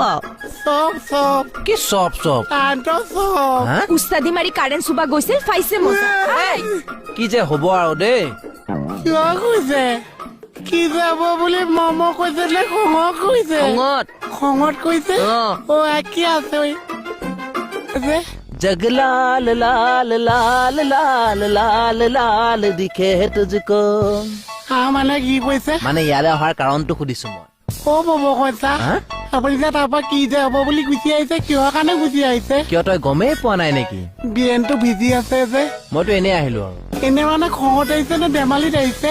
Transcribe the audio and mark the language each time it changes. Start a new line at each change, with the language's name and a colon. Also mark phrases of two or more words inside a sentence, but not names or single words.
Assamese: কি চপ উস্তাদি মাৰি কাৰেণ্ট চুবা গৈছিল ফাইছে মজা কি যে হ'ব আৰু দেই কিয় কৈছে কি যাব বুলি মম কৈছে নে খঙত কৈছে খঙত কৈছে কি আছে
Hindi: जगलाल लाल लाल लाल लाल लाल दिखे है तुझको
Assamese: মানে কি কৈছে মানে ইয়ালে অহাৰ কাৰণটো সুধিছো মই মম কৈছা আপুনি যে তাৰপৰা কি যে হ'ব বুলি গুচি আহিছে কিহৰ কাৰণে গুচি আহিছে কিয় তই গমেই পোৱা নাই নেকি বিৰেনটো ভিজি আছে যে মইতো এনেই আহিলো আৰু এনে মানে খঙত আহিছে নে ধেমালিত আহিছে